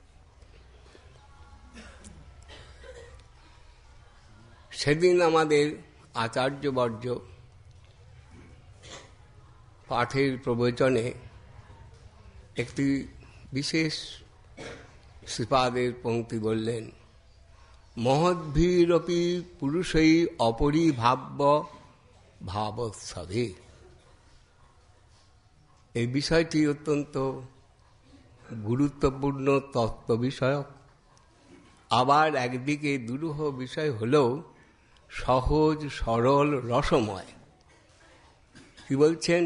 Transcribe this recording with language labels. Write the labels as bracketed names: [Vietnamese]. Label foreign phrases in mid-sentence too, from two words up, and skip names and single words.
[Bangla] সেদিন আমাদের আচার্যবর্য পাঠের প্রবচনে একটি বিশেষ শ্রীপাদের পংক্তি বলেন, [Sanskrit] महद्भिरपि पुरुषै अपरिभाव्य भावोत्सवे। [Bangla] এই বিষয়টি অত্যন্ত গুরুত্বপূর্ণ তত্ত্ব বিষয়ক, আবার একদিকে দুরূহ বিষয় হলেও সহজ সরল রসময়। কি বলছেন?